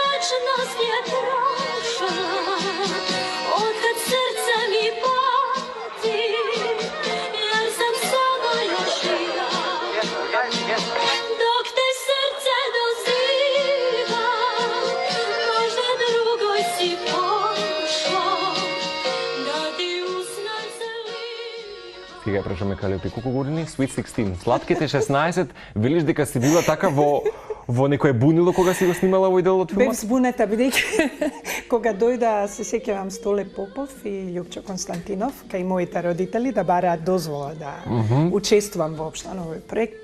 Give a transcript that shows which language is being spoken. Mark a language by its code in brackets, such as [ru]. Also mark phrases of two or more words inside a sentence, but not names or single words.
[hr] vječnost je prošla, otkad srce mi pati, jer sam samo još ja. Dok te srce doziva, možda drugoj si pošla, da ti usna zliva. [mk] Сега прашаме Калиопи, колку години? Sweet 16. Сладките 16. Велиш дека си била така во некое бунило кога си го снимала овој дел од Бев филмот? збунета, бидејќи кога дојда, се сеќавам Столе Попов и Љупчо Константинов, кај моите родители да бараат дозвола да учествувам воопшто на овој проект.